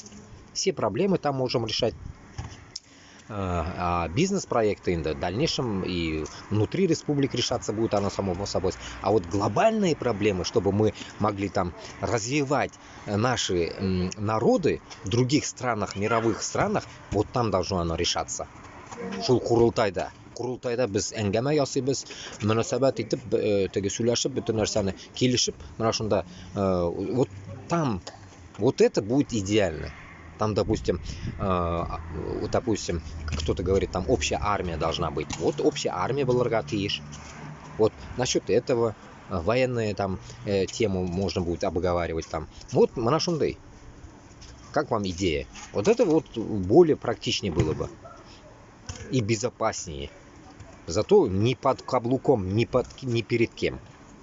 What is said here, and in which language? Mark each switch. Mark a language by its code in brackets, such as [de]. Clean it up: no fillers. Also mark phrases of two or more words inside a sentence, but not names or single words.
[ru] Все проблемы там можем решать. А бизнес-проекты в дальнейшем и внутри республик решаться будет оно само собой. А вот глобальные проблемы, чтобы мы могли там развивать наши народы в других странах, мировых странах, вот там должно оно решаться. [tt] Шул Курултайда biz әңгәмә ясыйбыз, мөнәсәбәт итеп, теге сөйләшеп, бөтен нәрсәне килешеп, менә шунда [ru] вот там, вот это будет идеально. Там, допустим, кто-то говорит, там общая армия должна быть. Вот общая армия [tt] булырга тиеш. [ru] Вот насчет этого военные там тему можно будет обговаривать там. Вот [tt] мына шундай. [ru] Как вам идея? Вот это вот более практичнее было бы. И безопаснее. Зато ни под каблуком, ни перед кем.